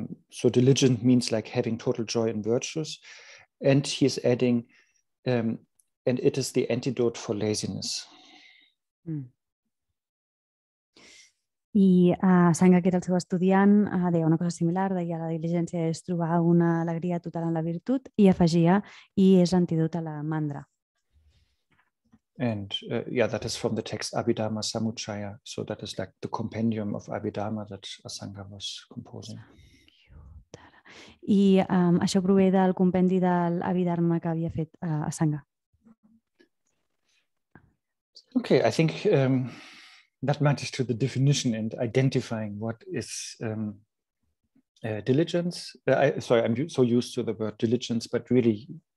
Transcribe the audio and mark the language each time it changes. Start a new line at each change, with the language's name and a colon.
English: So diligent means like having total joy in virtues, and he's adding, and it is the antidote for laziness.
Catalan: I Asanga, que era el seu estudiant, deia una cosa similar, deia la diligència és trobar una alegria total en la virtut i afegia, i és l'antídot a la mandra.
English: And that is from the text Abhidharma Samuccaya. So that is like the compendium of Abhidharma that Asanga was composing.
Catalan: I això prové del compendi de l'Abhidharma que havia fet Asanga.
English: Okay, I think that matters to the definition and identifying what is diligence. I'm so used to the word diligence, but really